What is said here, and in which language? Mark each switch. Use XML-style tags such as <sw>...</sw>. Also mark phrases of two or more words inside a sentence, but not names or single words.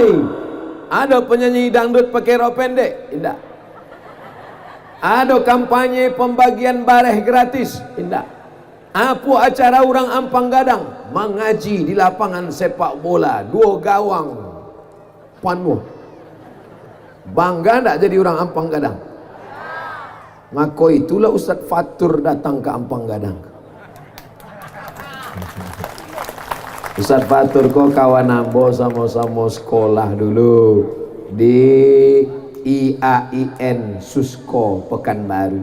<id>Ada penyanyi dangdut pakai rok pendek? Tidak. Ada kampanye pembagian bareh gratis, indah. Apa acara orang Ampang Gadang? Mengaji di lapangan sepak bola, 2 gawang. Puanmu bangga tak jadi orang Ampang Gadang? Maka itulah Ustaz Fatur datang ke Ampang Gadang. Ustaz Fatur kok kawan ambo sama-sama sekolah dulu di IAIN Susko Pekanbaru.</id>